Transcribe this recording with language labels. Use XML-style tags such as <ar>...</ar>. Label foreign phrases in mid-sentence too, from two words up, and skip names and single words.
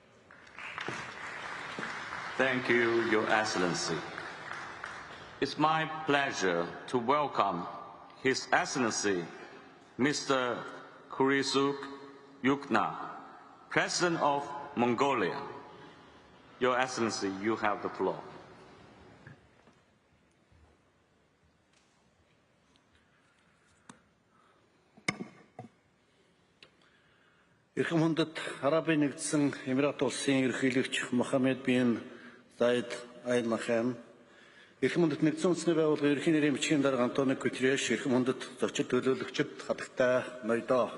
<en>Thank you, Your Excellency. It's my pleasure to welcome His Excellency, Mr. Kyrgyzstan Yukna, President of Mongolia. Your Excellency, you have the floor.</en> <mn>Эрхэм хүндэт Арабын нэгдсэн Эмират улсын ерөнхийлөгч Мохаммед бин Заид Аль Нахан, эрхэм хүндэт нэгдсэн үндэсний байгууллагын ерөнхий нэрийн бичгийн дарга Антонио Гутерреш, эрхэм хүндэт зочид төлөөлөгчид, хатагтай ноёдоо.</mn>